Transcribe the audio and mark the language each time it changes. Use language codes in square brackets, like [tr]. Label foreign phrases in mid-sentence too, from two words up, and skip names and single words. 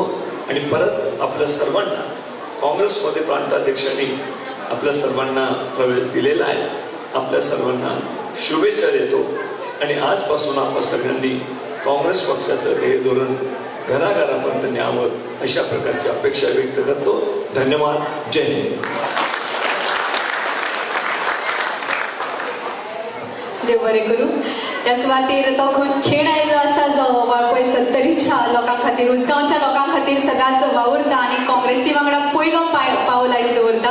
[mr] आणि परत आपल्या सर्वांना काँग्रेसमध्ये प्रांताध्यक्षांनी आपल्या सर्वांना प्रवेश दिलेला आहे. आपल्या सर्वांना शुभेच्छा देतो आणि आजपासून आपण सगळ्यांनी काँग्रेस पक्षाचं ध्येय धोरण घराघरापर्यंत न्यावं अशा प्रकारची अपेक्षा व्यक्त करतो. धन्यवाद. जय हिंद. [kok] देव बरें करूं. ह्या सुवातेर तो खेळ आयिल्लो आसा जो वाळपय 70च्या लोकां खातीर, उसगांवच्या लोकां खातीर सदांच वावुरता आनी काँग्रेसी वांगडा पयलो पावल आयज दवरता.